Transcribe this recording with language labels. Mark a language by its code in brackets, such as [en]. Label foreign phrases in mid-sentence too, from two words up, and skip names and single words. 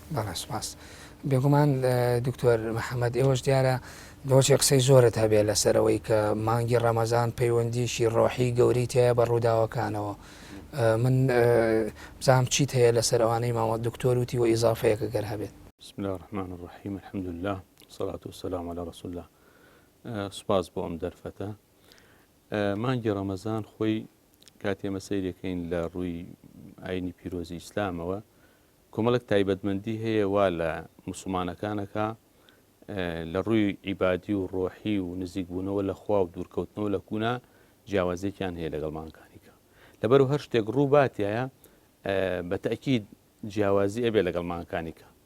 [ckb] بەڕێسپاس بێگومان دکتۆر محەممەد ئێوەش دیارە بۆچی قسەی زۆرت هەبێت لەسەرەوەی کە مانگی ڕەمەزان پەیوەندیشی ڕۆحی گەوری تەیە بە ڕووداوەکانەوە من بزانم چیت هەیە لەسەر ئەوانەی ماوە دکتۆر وتی و ئیزافەیەکە گەر هەبێت. [ar] بسم الله الرحمن الرحیم الحمد لله والصلاة والسلام على رسول الله. [ckb] سپاس بۆ ئەم دەرفەتە. مانگی ڕەمەزان خۆی کاتێ مەسەیرەکەین لە ڕووی ئاینی پیرۆزی ئیسلامەوە کۆمەڵک تایبەتمەندی هەیە وا لە موسڵمانەکانەکە لە ڕووی عیبادی و ڕۆحی و نزیک بوونەوە لە خوا و دوورکەوتنەوە لە کونا جیاوازێکیان هەیە لەگەڵمانەکانیکە لەبەر هەر شتێک ڕوو باتیایە بە تەئکید جیاوازی ئەبێ لەگەڵمانەکانیکە.